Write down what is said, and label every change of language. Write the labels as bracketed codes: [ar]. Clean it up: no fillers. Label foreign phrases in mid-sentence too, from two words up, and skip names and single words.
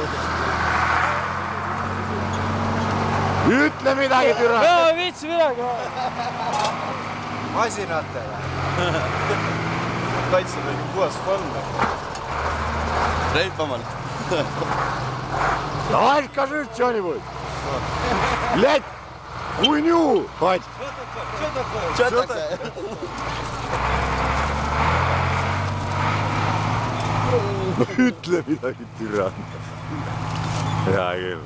[et] Ütle midagi türa. Ei viitsi midagi. Masinatele. Kaitsevägi puhas fun. Reipamalt. Aika nüüd, Johnny-boy. [ru] Блядь, хуйню, бать. Что такое? [et] Ütle midagi türa. Hea küll.